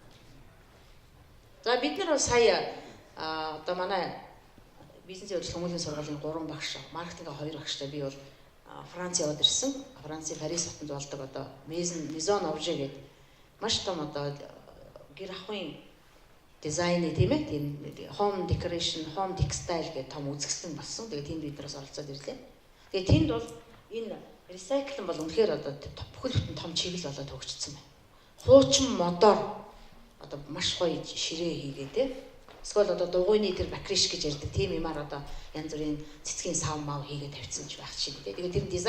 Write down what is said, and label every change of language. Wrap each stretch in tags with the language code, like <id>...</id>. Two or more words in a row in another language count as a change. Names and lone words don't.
<mn>За бид нар бол сая одоо манай бизнесийн удирдлага хүмүүлийн сургуулийн 3 багш, маркетингийн 2 багштай би бол Франц яваад ирсэн. Францын Парис хотод болдог одоо Maison Objet гэдэг маш том одоо гэр ахуйн дизайны тийм ээ тийм</mn> <en>home decoration, home textile</en> <mn>гэдэг том үзэсгэлэн болсон. Тэгээд тэнд бид нараас оролцоод ирлээ. Тэгээд тэнд бол энэ recycling бол үнэхээр одоо бүхэл бүтэн том чиглэл болоод хөгжсөн байна. Хуучин модоор одоо маш гоё ширээ хийгээд те. Эсвэл одоо дугуйны тэр бакриш гэж ярьдаг тийм юмар одоо янз бүрийн цэцгийн сав мав хийгээд тавьсан ч байх шиг те.</mn>